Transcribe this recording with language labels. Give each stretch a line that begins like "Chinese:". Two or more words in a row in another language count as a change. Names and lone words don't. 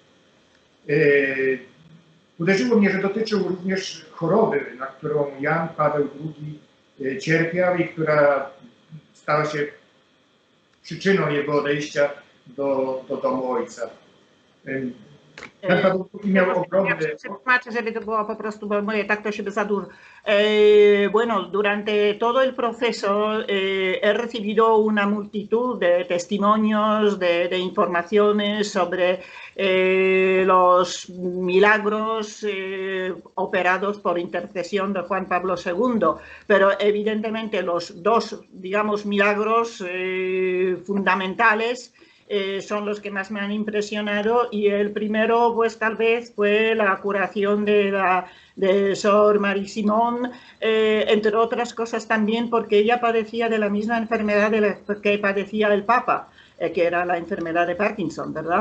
Polish: Uderzyło mnie, że dotyczył również choroby, na którą Jan Paweł II cierpiał i która stała się przyczyną jego odejścia do domu ojca. Jan Paweł II miał ogromny... Tłumaczę, żeby to było po prostu, bo moje tak to się by za dużo.
Spanish: Bueno, durante todo el proceso he recibido una multitud de testimonios, de informaciones sobre los milagros operados por intercesión de Juan Pablo II, pero evidentemente los dos, digamos, milagros fundamentales son los que más me han impresionado, y el primero pues tal vez fue la curación de Sor Marie Simon, entre otras cosas también porque ella padecía de la misma enfermedad de la que padecía el Papa, que era la enfermedad de Parkinson, ¿verdad?